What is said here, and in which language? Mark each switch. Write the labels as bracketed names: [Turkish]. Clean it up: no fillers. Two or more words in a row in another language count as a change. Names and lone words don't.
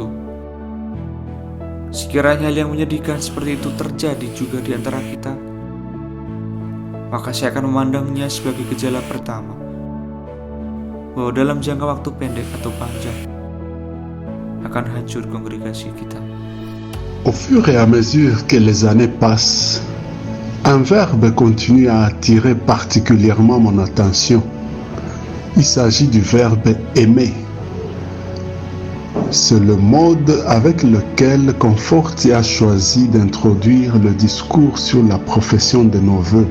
[Indonesian] Sekiranya hal yang menyedihkan seperti itu terjadi juga di antara kita, maka saya akan memandangnya sebagai gejala pertama bahwa dalam jangka waktu pendek atau panjang akan hancur kongregasi kita. [French] Au fur et à mesure que les années passent, un verbe continue à attirer particulièrement mon attention. Il s'agit du verbe aimer. C'est le mode avec lequel Conforti a choisi d'introduire le discours sur la profession de nos vœux.